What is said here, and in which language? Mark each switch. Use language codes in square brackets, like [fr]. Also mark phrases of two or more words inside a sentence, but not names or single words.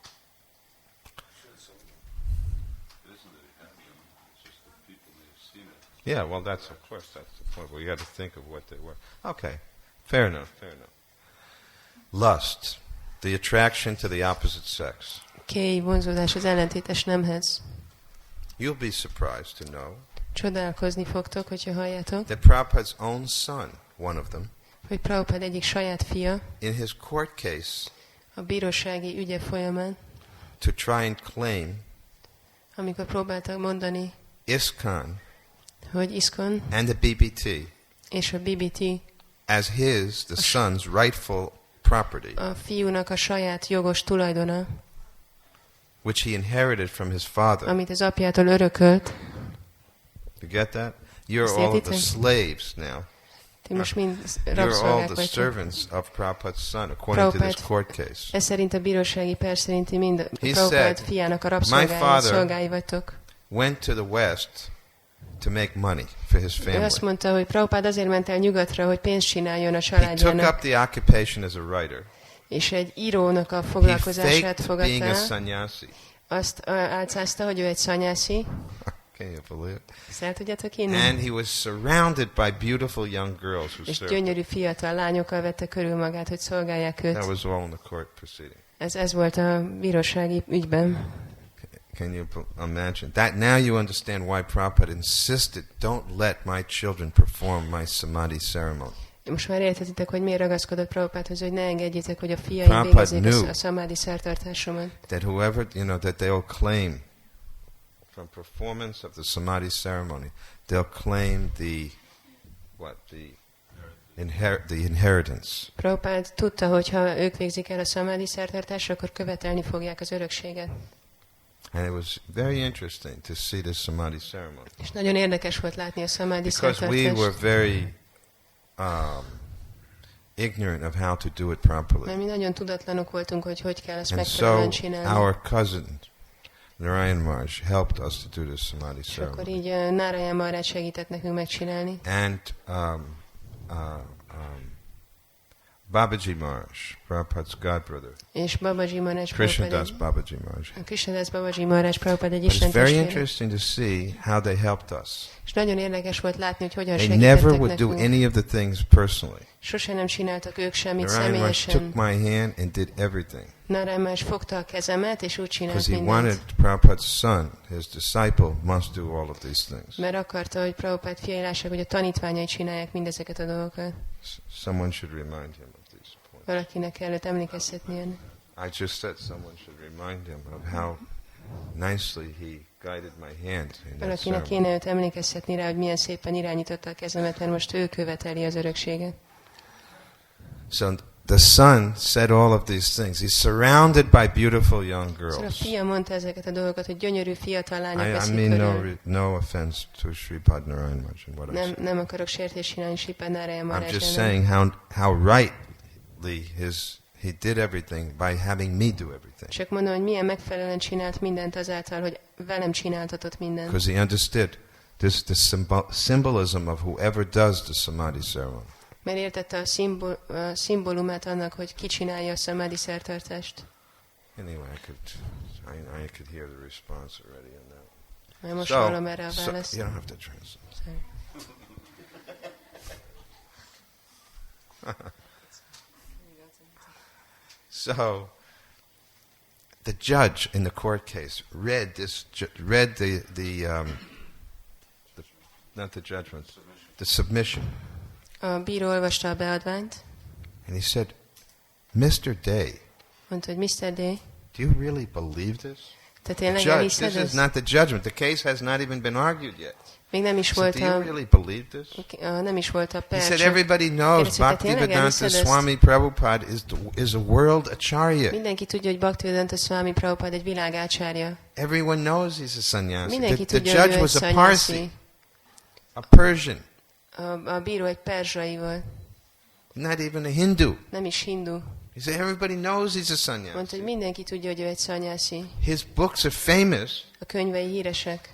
[en] It isn't that it happened, it's just that people may have seen it. Yeah, well, that's of course that's the point. We got to think of what they were. Okay, fair enough. Lust, the attraction to the opposite sex. [hu] Kéj, vonzódás az ellentétes nemhez. [en] You'll be surprised to know [hu] Csodálkozni fogtok, hogyha halljátok, [en] that Prabhupada's own son, one of them, [hu] hogy Prabhupada egyik saját fia [en] in his court case, [hu] a bírósági ügye folyamán, [en] to try and claim [hu] amikor próbáltak mondani, [en] ISKCON [hu] hogy ISKCON [en] and the BBT [hu] és a BBT [en] as his, the son's rightful property, [hu] a fiúnak a saját jogos tulajdona, [en] which he inherited from his father. [hu] amit az apjától örökölt. [en] You get that? You're [hu] Ezt [en] all the [hu] értitek? [en] slaves now. [hu] Ti most mind [en] You're all [hu] rabszolgák [en] the [hu] vagytok. [en] servants of Prabhupada's son, according to this court case. [hu] Ez szerint a bírósági per szerinti mind [en] He Prabhupada said, [hu] fiának a [en] "My [hu] rabszolgái, [en] father [hu] szolgái vagytok. [en] went to the West to make money for his [hu] Ő [en] family. [hu] azt mondta, hogy Prabhupada azért ment el nyugatra, hogy pénzt csináljon a [en] He took [hu] családjának, [en] up the occupation as a writer. [hu] és egy írónak a [en] He [hu] foglalkozását [en] faked being a [hu] fogadta. [en] sannyasi. [hu] Azt álcázta, hogy ő egy szanyászi. [en] Can you believe it? [hu] Ezt el tudjátok inni? [en] And he was surrounded by beautiful young girls who [hu] És [en] served him. [hu] gyönyörű fiatal lányokkal vette körül magát, hogy szolgálják [en] That [hu] őt. [en] was all in the court proceeding. [hu] Ez volt a bírósági ügyben. [en] Can you imagine? That now you understand why Prabhupada insisted, don't let my children perform my samadhi ceremony. [hu] Most már értetitek, hogy miért ragaszkodott Prabhupádhoz, hogy ne engedjétek, hogy a fiaim [en] Prabhupada [hu] végezzék [en] knew [hu] a szamádi szertartásomat. [en] That whoever, that they'll claim from performance of the samadhi ceremony, they'll claim the inheritance. [hu] Prabhupád tudta, hogy ha ők végzik el a szamádi szertartást, akkor követelni fogják az örökséget. [en] And it was very interesting to see this samadhi ceremony. [hu] És nagyon érdekes volt látni a szamádi [en] Because we were [hu] szertartást. [en] very ignorant of how to do it properly. [hu] Mert mi nagyon tudatlanok voltunk, hogy kell ezt [en] And so [hu] megfelelően csinálni. [en] our cousin, Narayan Maharaj, helped us to do this samadhi [hu] És akkor [en] ceremony. [hu] így Narayan Maharaj segített nekünk megcsinálni. [en] And Babaji Maharaj, Prabhupada's godbrother, [hu] És Babaji Maharaj [en] Krishna-das Babaji Maharaj. [hu] Krisna-das Babaji Maharaj Prabhupada egy [en] But it's [hu] Isten [en] very [hu] testvére. [en] interesting to see how they helped us. [hu] És nagyon érdekes volt látni, hogy hogyan [en] They never [hu] segítettek [en] would do [hu] nekünk. [en] any of the things personally. [hu] Sose nem csináltak ők semmit [en] Narayan Maharaj [hu] személyesen. [en] took my hand and did everything. [hu] Narayan Maharaj fogta a kezemet, és úgy csinált [en] Because he [hu] mindent. [en] wanted Prabhupada's son, his disciple, must do all of these things. [hu] Mert akarta, hogy Prabhupád fiai lássák, hogy a tanítványai csinálják mindezeket a dolgokat. [en] Someone should remind him of these points. [hu] Valakinek kellett emlékeztetnie. [en] I just said someone should remind him of how nicely he guided my hand in that [hu] Valakinek [en] ceremony. [hu] kéne őt emlékeztetni rá, hogy milyen szépen irányította a kezemet, mert most ő követeli az örökséget. [en] So the son said all of these things. He's surrounded by beautiful young [hu] Szóval a [en] girls. [hu] fia mondta ezeket a dolgokat, hogy gyönyörű fiatal lányok [en] I [hu] veszik [en] mean [hu] körül. [en] no offense to Sripad Narayan Maharaj and what I said. [hu] Nem akarok sértést csinálni Sripad Narayan [en] I'm [hu] Maharaj [en] just [hu] ellen. [en] saying how rightly he did everything by having me do everything. [hu] Csak mondom, hogy milyen megfelelően csinált mindent azáltal, hogy velem csináltatott mindent. [en] Because he understood the symbolism of whoever does the samadhi ceremony. [hu] Mert értette a szimbólumát annak, hogy ki csinálja a szamádi szertartást. [en] Anyway, I could hear the response already on that. [hu] Mert most hallom erre a választ. [en] You don't have to translate. Sorry. So, the judge in the court case read not the judgment, the submission, [hu] A bíró olvasta a beadványt, [en] and he said, "Mr. Day, [hu] mondta, hogy Mr. Day, [en] do you really believe this?" [hu] te tényleg [en] Judge, [hu] elhiszed [en] this is [hu] ezt? [en] not the judgment. The case has not even been argued yet. [hu] Még nem is [en] So [hu] volt [en] do you [hu] a, [en] really believe this? [hu] nem is volt a [en] He [hu] per. [en] said, [hu] csak [en] everybody knows [hu] kérdezte, te tényleg [en] Bhaktivedanta [hu] elhiszed ezt? [en] Swami Prabhupada is a world acharya. [hu] Mindenki tudja, hogy Bhaktivedanta Swami Prabhupada egy világácsárja. [en] Everyone knows he's a sannyasi. [hu] Mindenki [en] The [hu] tudja, hogy [en] judge [hu] ő [en] was [hu] egy [en] a Parsi, [hu] szanyászi. [en] a Persian, [hu] A bíró egy perzsai volt, [en] not even a Hindu. [hu] nem is hindu. [en] He said, everybody knows he's a [hu] Mondta, [en] sannyasi. [hu] hogy mindenki tudja, hogy ő egy szanyászi. [en] His books are famous. [hu] A könyvei híresek.